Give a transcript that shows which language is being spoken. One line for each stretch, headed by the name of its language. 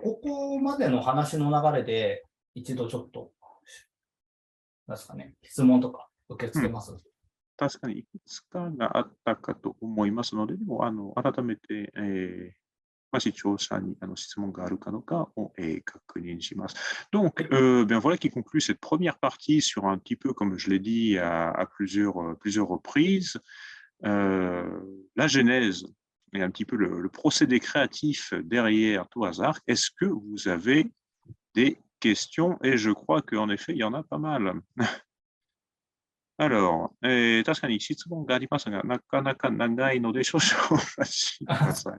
Japanese: ここまでの話の流れで、一度ちょっと、なんですかね、質問とか受け付けます。確かにいくつかがあったかと思いますので、でも改めて、視聴者に質問があるかどうかを確認します。
French: Donc, bien voilà qui conclut cette première partie sur un petit peu, comme je l'ai dit à plusieurs reprises, la genèse et un petit peu le procédé créatif derrière Tout hasard. Est-ce que vous avez des questions? Et je crois qu'en effet, il y en a pas mal.
Japanese: Alors, 確かに質問がありますが、なかなか長いので少々お待ちください。